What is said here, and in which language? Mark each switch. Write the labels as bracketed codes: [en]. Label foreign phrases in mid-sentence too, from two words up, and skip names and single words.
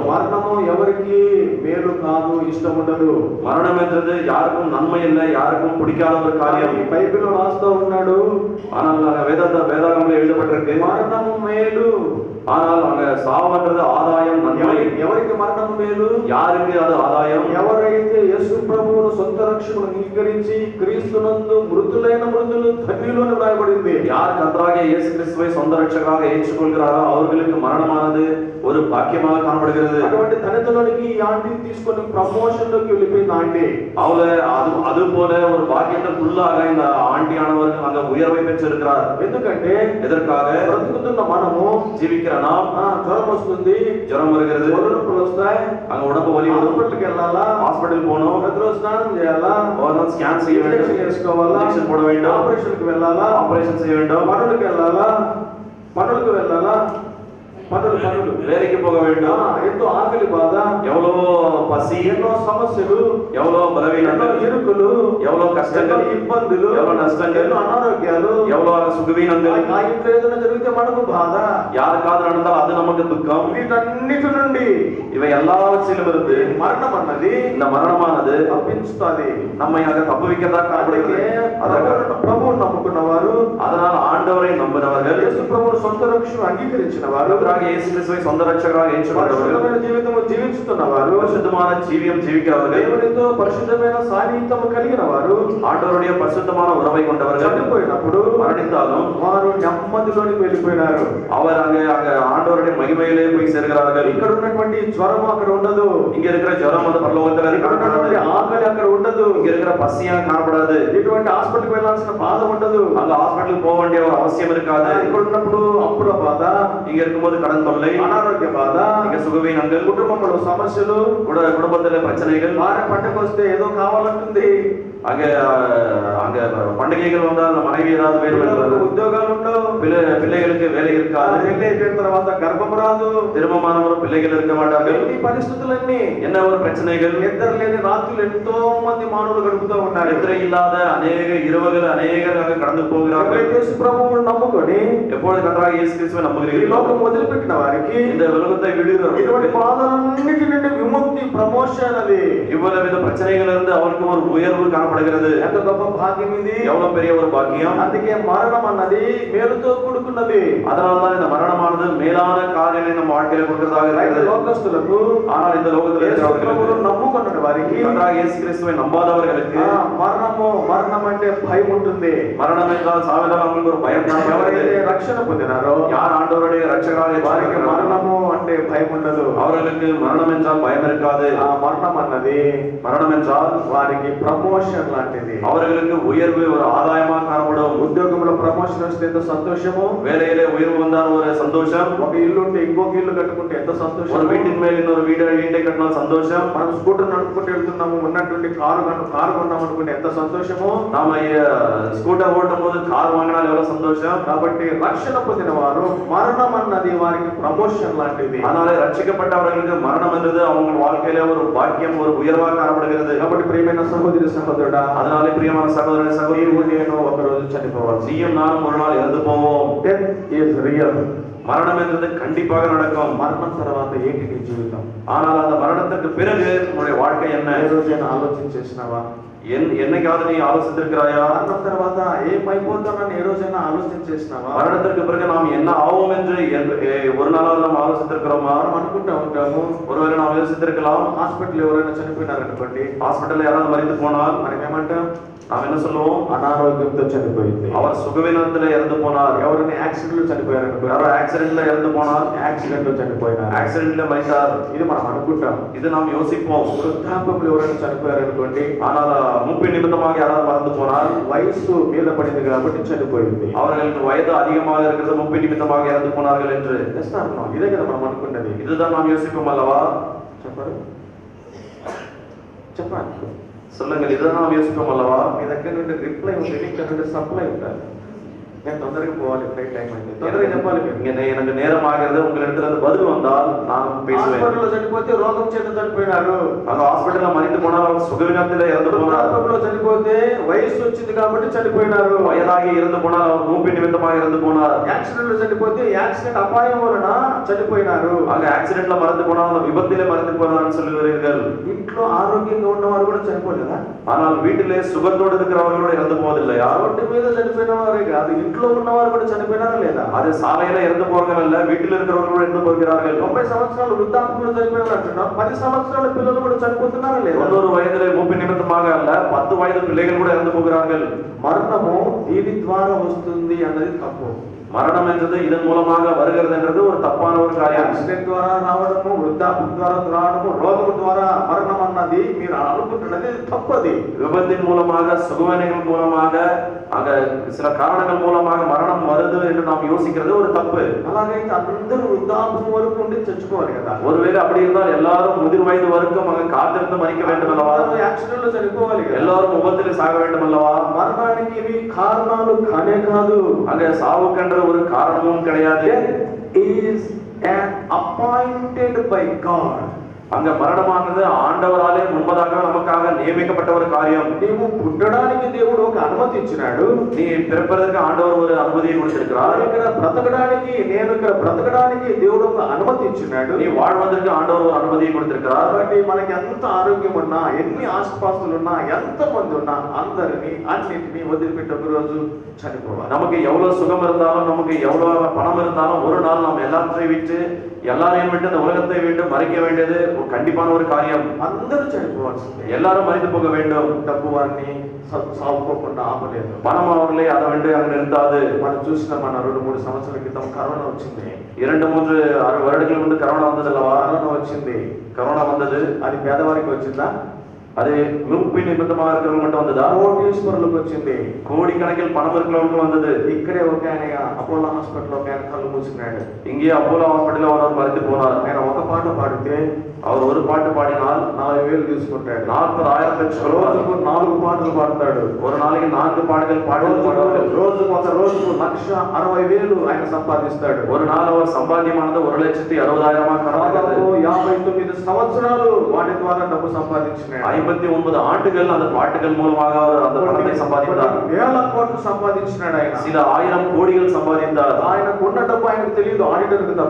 [te] మరణము ఎవరికి మేలు కాదు, ఇష్టం ఉండదు. [ta] மரணம் என்றது யாருக்கும் நன்மை இல்லை, யாருக்கும் பிடிக்காத ஒரு காரியம். [te] బైబిల్లో రాస్తూ ఉన్నాడు, [ta] ஆனால் வேதாகமத்தில் எழுதப்பட்டிருக்கு [te] మరణము మేలు. [ta] ஆனால் அங்க சாவுன்றது ஆதாயம், நன்மை. [te] ఎవరికి మరణం మేలు? [ta] யாருக்கு அது ஆதாயம்? [te] ఎవరైతే యేసు ప్రభువును సొంత రక్షకుడు అంగీకరించి క్రీస్తునందు మృతులైన మృతులు ధన్యులు అని రాయబడింది. [ta] யார் கர்த்தராகிய இயேசு கிறிஸ்துவை சொந்த ரட்சகராக ஏற்றுக்கொள்கிறாரோ அவர்களுக்கு மரணமானது ஒரு பாக்கியமாக காணப்படுகிறது. [te] అటువంటి ధన్యతలోనికి ఈ ఆంటీని తీసుకొని ప్రమోషన్ లోకి వెళ్ళిపోయింది ఆంటీ. [ta] அது போல ஒரு பாக்கியத்துக்குள்ளாக இந்த ஆண்டியானவர் அங்க உயர்வை பெற்றிருக்கிறார். [te] ఎందుకంటే [ta] எதற்காக? [te] బ్రతుకుతున్న మనము [ta] జీవిக்கிற நாம் [te] జ్వరం వస్తుంది, [ta] జ్వరం வருகிறது, [te] నొప్పులు వస్తాయి, [ta] அங்க உடம்பு வலி வரும், [te] హాస్పిటల్కి వెళ్ళాలా, [ta] ஹாஸ்பிடல் போகணும், [te] ప్రతిరోజు స్నానం చేయాలా, [ta] ஒரு நாள் ஸ்கேன் செய்ய வேண்டும், [te] ఇంజెక్షన్ వేసుకోవాలా, [ta] ఇంజెక్షన్ போட வேண்டும், [te] ఆపరేషన్కి వెళ్ళాలా, [ta] ஆபரேஷன் செய்ய வேண்டும், [te] పనులకు వెళ్ళాలా, పనులు [ta] வேலைக்கு போக வேண்டும், [te] ఎంతో ఆకలి బాధ, [ta] எவ்வளவு பசி, [te] ఎన్నో సమస్యలు, [ta] எவ்வளவு [te] ఎన్నో [ta] பலவீனங்கள், [te] ఇరుకులు, [ta] எவ்வளவு கஷ்டங்கள், [te] ఎన్నో ఇబ్బందులు, [ta] எவ்வளவு நஷ்டங்கள், [te] ఎన్నో అనారోగ్యాలు, [ta] எவ்வளவு சுகவீனங்கள். [te] ఆ ఇంట్లో ఏదైనా జరిగితే మనకు బాధ. [ta] யாருக்காவது நடந்தால் அது நமக்கு துக்கம். [te] వీటన్నిటి నుండి [ta] இவை எல்லாவற்றிலும் இருந்து [te] మరణం అన్నది [ta] இந்த మరణமானது [te] తప్పించుతుంది. [ta] நம்மை அங்க தப்புவிக்கதான் காணப்படுகிறது. [te] ప్రభువును నమ్ముకున్న వారు, [ta] அதனால் ஆண்டவரை நம்பினவர்கள், [te] యేసు ప్రభువును సొంత రక్షకుడు అంగీకరించిన వారు, [ta] இயேசு கிறிஸ்துவை சொந்த ரட்சகராக ஏற்றுக்கொண்டவர்கள், [te] పరిశుద్ధమైన జీవితము జీవిస్తున్న వారు, [ta] பரிசுத்தமான ஜீவியம் ஜீவிக்கிறவர்கள், [te] దేవునితో పరిశుద్ధమైన సాన్నిహిత్యము కలిగిన వారు, [ta] ஆண்டவருடைய பரிசுத்தமான உறவை கொண்டவர்கள் [te] చనిపోయినప్పుడు [ta] மரணித்தாலும் [te] వారు నెమ్మదిలోనికి వెళ్ళిపోయినారు. [ta] அவர் அங்க ஆண்டவருடைய மகிமையிலே போய் சேர்கிறார்கள். [te] ఇక్కడ ఉన్నటువంటి జ్వరం అక్కడ ఉండదు, [ta] இங்க இருக்கிற ஜுரம் அது பரலோகத்துல [te] ఇక్కడ ఉన్నటువంటి [ta] காணப்படாது, [te] ఆకలి అక్కడ ఉండదు, [ta] இங்க இருக்கிற பசியா காணப்படாது, [te] ఇటువంటి హాస్పిటల్కి వెళ్ళాల్సిన బాధ ఉండదు, [ta] அங்க ஹாஸ்பிட்டலுக்கு போக வேண்டிய ஒரு அவசியம் இருக்காது. [te] ఇక్కడ ఉన్నప్పుడు అప్పుల బాధ, [ta] இங்க இருக்கும்போது கடன் தொல்லை, [te] అనారోగ్య బాధ, [ta] இங்க சுகவீனங்கள், [te] కుటుంబంలో సమస్యలు, [ta] குடும்பத்துல பிரச்சனைகள், [te] భార్య పంటకు వస్తే ఏదో కావాలంటుంది, [ta] அங்க அங்க பண்டிகைகள் வந்தால் அந்த மனைவி ஏதாவது வேணும் [te] పిల్లలకు [ta] என்பது, [te] ఉద్యోగాలు ఉండవు, [ta] பிள்ளைகளுக்கு வேலை இருக்காது, [te] పెళ్లి అయిపోయిన తర్వాత గర్భం రాదు, [ta] திருமணமானவரும் பிள்ளைகள் இருக்க மாட்டார்கள். [te] ఈ పరిస్థితులన్నీ [ta] என்ன ஒரு பிரச்சனைகள், [te] నిద్ర లేని రాత్రులు ఎంతో మంది మానవులు గడుపుతూ ఉన్నారు. [ta] நிద్ரை இல்லாத அநேக இரவுகள் அநேகர் அங்க கடந்து போகிறார்கள். [te] ఎవరైతే యేసు ప్రభువును నమ్ముకొని [ta] எப்பொழுது கர்த்தராகிய இயேசு கிறிஸ்துவை [te] ఈ [ta] நம்புகிறீர்களோ [te] లోకం వదిలిపెట్టిన వారికి [ta] இந்த உலகத்தை [te] ఇటువంటి [ta] விடுகிறவர்கள் [te] బాధలన్నిటి నుండి విముక్తి, ప్రమోషన్, అది [ta] இவ்வளவு வித பிரச்சனைகள் இருந்து அவருக்கு ஒரு உயர்வு காணப்படுகிறது. [te] ఎంత గొప్ప భాగ్యం ఇది. [ta] எவ்வளவு பெரிய ஒரு பாக்கியம். [te] అందుకే మరణం అన్నది మేలుతో కూడుకున్నది. [ta] அதனால்தான் இந்த மரணமானது மேலான காரியங்களை நம்ம வாழ்க்கையில கொடுக்கிறதாக [te] అయితే [ta] இருக்கிறது. [te] లోకస్తులకు, [ta] ஆனால் இந்த லோகத்தில் [te] యేసు ప్రభువును [ta] இருக்கிறவர்களுக்கு, [te] నమ్ముకున్న వారికి [ta] கர்த்தராகிய இயேசு கிறிஸ்துவை நம்பாதவர்களுக்கு [te] మరణం అంటే భయం ఉంటుంది. [ta] மரணம் என்றால் சாவதால் அவங்களுக்கு ஒரு பயம் [te] ఎవరైతే [ta] காணப்படுகிறது. [te] రక్షణ పొందినారో [ta] யார் ఆண்டவருடைய రక్షకురాக [te] వారికి [ta] இருக்கிறார்களோ [te] మరణము అంటే భయం ఉండదు. [ta] அவர்களுக்கு மரணம் என்றால் பயம் இருக்காது. [te] ఆ మరణం అన్నది [ta] மரணம் என்றால் [te] వారికి ప్రమోషన్ లాంటిది. [ta] அவர்களுக்கு உயர்வு, ஒரு ஆதாயமாக காணப்படும். [te] ఉద్యోగంలో ప్రమోషన్ వస్తే ఎంత సంతోషము, [ta] வேலையிலே உயர்வு வந்தால் ஒரு சந்தோஷம், [te] ఒక ఇల్లు ఉంటే ఇంకొక ఇల్లు కట్టుకుంటే ఎంత [ta] ஒரு [te] సంతోషం, [ta] வீட்டின் மேல் இன்னொரு வீட்டை கட்டினால் சந்தோஷம், [te] మనం స్కూటర్ నడుపుకుంటూ వెళ్తున్నాము, ఉన్నటువంటి కారు కొన్నాం అనుకుంటే ఎంత సంతోషము. [ta] நாம ஸ்கூட்டர் ஓட்டும் போது கார் வாங்கினால் எவ்வளவு சந்தோஷம். [te] కాబట్టి రక్షణ పొందిన వారు మరణం అన్నది వారికి ప్రమోషన్ లాంటిది. [ta] அதனாலே ரட்சிக்கப்பட்டவர்களுக்கு மரணம் என்றது அவங்க வாழ்க்கையில ஒரு பாக்கியம், ஒரு உயர்வாக காணப்படுகிறது. [te] కాబట్టి ప్రియమైన సహోదరి సహోదరుడా, [ta] அதனாலே பிரியமான சகோதரன் சகோதரி, [te] నీవు నేను ఒక రోజు చనిపోవాలి. [ta] நீயும் நானும் ஒரு நாள் இறந்து போவோம். [en] death is real. [ta] மரணம் என்றது கண்டிப்பாக நடக்கும். [te] మరణం తర్వాత ఏంటి నీ జీవితం? [ta] ஆனால் அந்த மரணத்துக்கு பிறகு உன்னுடைய வாழ்க்கை என்ன? [te] ఏ రోజైనా ఆలోచించేసినావా? [ta] என்னைக்காவது நீ ஆலோசித்திருக்கிறாயா? [te] మరణం తర్వాత ఏమైపోతానని ఏ రోజైనా ఆలోచించేసినావా? [ta] மரணத்திற்கு பிறகு நாம் என்ன ஆவோம் என்று ஒரு நாளாவது நாம் ஆலோசித்திருக்கிறோமா? [te] మనం అనుకుంటా ఉంటాము, [ta] ஒருவேளை நாம் யோசித்திருக்கலாம். [te] హాస్పిటల్ ఎవరైనా చనిపోయినారనుకోండి, [ta] ஹாஸ்பிட்டல்ல யாராவது மறித்து போனால் [te] మనం ఏమంటాం? [ta] நாம் என்ன சொல்லுவோம்? [te] అనారోగ్యంతో చనిపోయింది. [ta] அவர் சுகவீனத்துல இறந்து போனார். [te] ఎవరైనా యాక్సిడెంట్ లో చనిపోయారనుకో, [ta] யாரோ ஆக்சிடென்ட்ல இறந்து போனார், [te] యాక్సిడెంట్ లో చనిపోయినారు, [ta] ஆக்சிடென்ட்ல மறித்தார். [te] ఇది మనం అనుకుంటాం. [ta] இது நாம் யோசிப்போம். [te] వృద్ధాప్యంలో ఎవరైనా చనిపోయారనుకోండి, [ta] ஆனால் மூப்பின் நிமித்தமாக யாராவது மறந்து போனால், [te] వయస్సు మీద పడింది కాబట్టి చనిపోయింది. [ta] அவர்களுக்கு வயது அதிகமாக இருக்கிறது, மூப்பின் நிமித்தமாக இறந்து போனார்கள் என்று. [te] ఇదే కదా మనం అనుకున్నది. [ta] இதுதான் நாம் யோசிப்போம் அல்லவா? [te] చెప్పారు, చెప్పండి, [ta] சொல்லுங்கள், இதுதான் நாம் யோசிப்போம் அல்லவா? [te] మీ దగ్గర నుండి రిప్లై ఉంటుంది, ఇక్కడ నుండి సప్లై ఉండాలి. నేను తొందరగా పోవాలి, [en] flight time [te] అయింది, తొందరగా చెప్పాలి మీరు. [ta] இங்க எனக்கு நேரம் ஆகிறது, உங்களிடத்துல இருந்து பதில் வந்தால் நான் பேசுவேன். [te] హాస్పిటల్లో చనిపోతే రోగం చేత చనిపోయినారు, [ta] அந்த ஹாஸ்பிட்டல்ல மறித்து போனால் அவர் சுகவீனத்திலே இறந்து போனார். [te] వృద్ధాప్యంలో చనిపోతే వయసు వచ్చింది కాబట్టి చనిపోయినారు, [ta] வயதாகி இறந்து போனால் அவர் மூப்பின் நிமித்தமாக இறந்து போனார். [te] యాక్సిడెంట్ లో చనిపోతే యాక్సిడెంట్ అపాయం వలన చనిపోయినారు. [ta] அங்க ஆக்சிடென்ட்ல மறந்து போனால் அந்த விபத்திலே மறந்து போனார்னு சொல்லுகிறீர்கள். [te] ఇంట్లో ఆరోగ్యంగా ఉన్నవారు కూడా చనిపోలేదా? [ta] ஆனால் வீட்டிலே சுகத்தோடு இருக்கிறவர்களோட இறந்து போவதில்லையா? [te] రోడ్డు మీద చనిపోయిన వారే కాదు, ఇంట్లో ఉన్నవారు కూడా చనిపోయినారా లేదా? [ta] அது சாலையில இறந்து போறவர்கள் அல்ல, வீட்டில் இருக்கிறவர்களோட இறந்து போகிறார்கள். [te] 90 సంవత్సరాలు వృద్ధాప్యంలో చనిపోయినారు అంటున్నాం, 10 సంవత్సరాల పిల్లలు కూడా చనిపోతున్నారా లేదా? [ta] 90 வயதிலே மூப்பின் நிமித்தமாக அல்ல, 10 வயது பிள்ளைகள் கூட இறந்து போகிறார்கள். [te] మరణము దీని ద్వారా వస్తుంది అన్నది తప్పు. [ta] மரணம் என்றது இதன் மூலமாக வருகிறது என்றது ஒரு தப்பான ஒரு காரியம். [te] యాక్సిడెంట్ ద్వారా రావడము, వృద్ధాప్యం ద్వారా రావడము, రోగం ద్వారా మరణం అన్నది మీరు అనుకుంటున్నది తప్పది. [ta] விபத்தின் மூலமாக, சுகவீனங்கள் மூலமாக, அங்க சில காரணங்கள் மூலமாக மரணம் வருது என்று நாம் யோசிக்கிறது ஒரு தப்பு. [te] అలాగైతే అందరూ వృద్ధాప్యం వరకు ఉండి చచ్చిపోవాలి కదా. [ta] ஒருவேளை அப்படி இருந்தால் எல்லாரும் முதிர் வயது வரைக்கும் அங்க காத்திருந்து மறிக்க வேண்டும் அல்லவா? [te] యాక్సిడెంట్ లో చనిపోవాలి కదా. [ta] எல்லாரும் விபத்திலே சாக வேண்டும் அல்லவா? [te] మరణానికి ఇవి కారణాలు కానే కాదు. [ta] அங்க சாவுக்கென்ற ஒரு காரணமும் கிடையாது. [en] is an appointed by God. [ta] அங்க மரணமானது ஆண்டவராலே முன்பதாக நமக்காக நியமிக்கப்பட்ட ஒரு காரியம். [te] నీవు పుట్టడానికి దేవుడు ఒక అనుమతి ఇచ్చినాడు, [ta] நீ பிறப்பதற்கு ஆண்டவர் ஒரு அனுமதியை கொடுத்திருக்கிறார். [te] ఇక్కడ బ్రతకడానికి, నేను ఇక్కడ బ్రతకడానికి దేవుడు ఒక అనుమతి ఇచ్చినాడు. [ta] நீ வாழ்வதற்கு ஆண்டவர் ஒரு அனுமதியை கொடுத்திருக்கிறார். [te] కాబట్టి మనకి ఎంత ఆరోగ్యం ఉన్నా, ఎన్ని ఆస్తిపాస్తులు ఉన్నా, ఎంత మంది ఉన్నా అందరినీ అన్నిటినీ వదిలిపెట్టి ఒక రోజు చనిపోవాలి. [ta] நமக்கு எவ்வளவு சுகம் இருந்தாலும், நமக்கு எவ்வளவு பணம் இருந்தாலும், ஒரு நாள் நாம் எல்லாத்தையும் விட்டு, எல்லாரையும் விட்டு இந்த உலகத்தை விட்டு மறிக்க வேண்டியது ஒரு கண்டிப்பான ஒரு காரியம். [te] అందరూ చనిపోవాల్సిందే. [ta] எல்லாரும் மறித்து போக வேண்டும். [te] డబ్బు వారిని సాగుకోకుండా ఆపలేదు. [ta] பணம் அவர்களை அதை வந்து அங்க நிறுத்தாது. [te] మనం చూసిన మన 2-3 సంవత్సరాల క్రితం కరోనా వచ్చింది. [ta] 2-3 வருடங்களுக்கு முன்பு கரோனா வந்தது அல்லவா? [te] కరోనా వచ్చింది. [ta] கரோனா வந்தது. [te] అది పేదవారికి వచ్చిందా? [ta] அது மூப்பின் நிமித்தமாக இருக்கிறவங்க மட்டும் வந்ததா? [te] కోటీశ్వరులకు వచ్చింది. [ta] கோடிக்கணக்கில் பணம் இருக்கிறவங்களுக்கு வந்தது. [te] ఇక్కడే ఒక ఆయన అపోలో హాస్పిటల్ ఒక ఆయన కళ్ళు మూసుకున్నాడు. [ta] இங்கே அப்போலோ ஹாஸ்பிட்டல்ல ஒரு மறித்து போனார். [te] ఆయన ఒక పాట పాడితే [ta] அவர் ஒரு பாட்டு பாடினால் [te] 40,000 తీసుకుంటాడు. [ta] 40,000 பெற்று [te] రోజుకు 4 పాటలు పాడతాడు. [ta] ஒரு நாளைக்கு 4 பாடல்கள் பாடுவார்கள். [te] రోజుకు 1,60,000 ఆయన సంపాదిస్తాడు. [ta] ஒரு நாள் அவர் சம்பாத்தியமானது 1,60,000 [te] దాదాపు 59 సంవత్సరాలు వాటి ద్వారా డబ్బు సంపాదించినాడు. [ta] 59 ஆண்டுகள் அந்த பாட்டுகள் மூலமாக அவர் அந்த பணத்தை சம்பாதித்தார். [te] వేల కోట్లు సంపాదించినాడు ఆయన. [ta] சில 1000 கோடிகள் சம்பாதித்தார். [te] ఆయనకు ఉన్న డబ్బు ఆయనకు తెలియదు, ఆడిటర్కి తప్ప.